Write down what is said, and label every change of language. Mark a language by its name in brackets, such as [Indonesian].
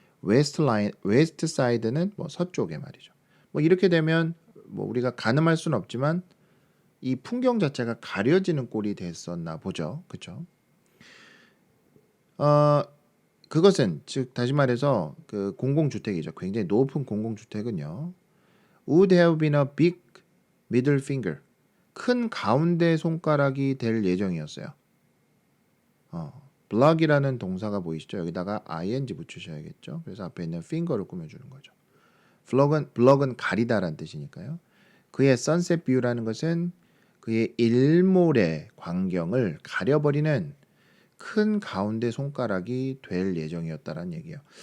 [Korean] 웨스트 사이드는 뭐 서쪽에 말이죠. 뭐 이렇게 되면 뭐 우리가 가늠할 수는 없지만 이 풍경 자체가 가려지는 꼴이 됐었나 보죠. 그렇죠? 그것은 즉 다시 말해서 그 공공주택이죠. 굉장히 높은 공공주택은요. [English] would have been a big middle finger. [Korean] 큰 가운데 손가락이 될 예정이었어요. block이라는 동사가 보이시죠? 여기다가 ing 붙이셔야겠죠. 그래서 앞에 있는 finger를 꾸며주는 거죠. block은 가리다라는 뜻이니까요. 그의 sunset view라는 것은 그의 일몰의 광경을 가려버리는 큰 가운데 손가락이 될 예정이었다라는 얘기예요.